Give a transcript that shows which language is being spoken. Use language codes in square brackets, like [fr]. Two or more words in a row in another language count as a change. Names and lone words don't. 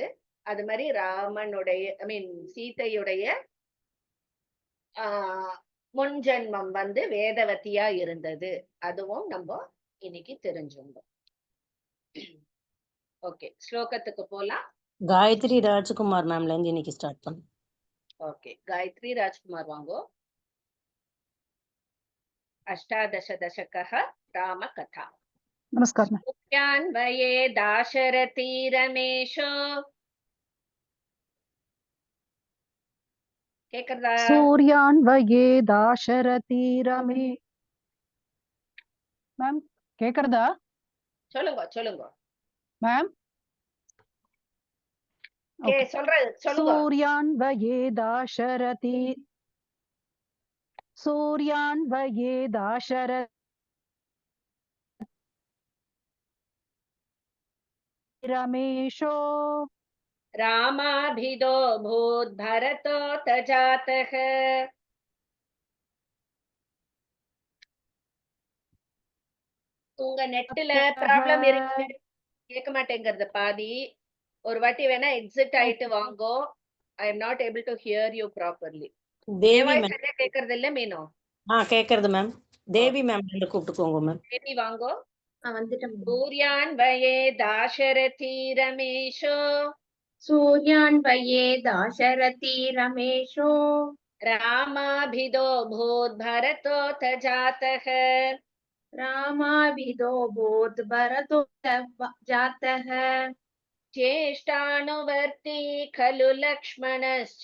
[ta] அது மாதிரி ராமனுடைய சீதையுடைய முன் ஜென்மம் வேதவதியா இருந்தது, அதுவும் நம்ம இன்னைக்கு தெரிஞ்சுட்டோம். ஓகே, ஸ்லோகத்துக்கு போலாம். காயத்ரி ராஜ்குமார் மேம்ல இருந்து இன்னைக்கு ஸ்டார்ட் பண்ணு. ஓகே, காயத்ரி ராஜ்குமார் வாங்கோ. [sa] अष्टादश दशकः रामकथा। नमस्कार। सूर्यान्वये दाशरथी रमेशो கேக்குறதா? सूर्यान्वये दाशरथी रमे [ta] மேம் கேக்குறதா? சொல்லுங்க சொல்லுங்க மேம். சொல்லுங்க. [sa] सूर्यान्वये दाशरथी रमेशो रामाभिदो भूत् भरतो तजातः। [ta] உங்க நெட்ல ப்ராப்ளம் இருக்கு, கேட்க மாட்டேங்கிறது பாதி. ஒரு வாட்டி வேணா எக்ஸிட் ஆயிட்டு வாங்கோ. [en] I am not able to hear you properly. [ta] தேவி மேம் கேக்குறது இல்ல மீனோ? கேக்குறது மேம். தேவி மேம் கூப்பிட்டுக்கோங்க மேம். தேவி வாங்கோ. வந்துட்டேன். [sa] सूर्यान्वये दाशरथी रमेशो, सूर्यान्वये दाशरथी रमेशो, रामाभिदो भूत् भरतो तजातः। रामाभिदो भूत् भरतो जातः। ज्येष्ठानुवर्ती खलु लक्ष्मणश्च,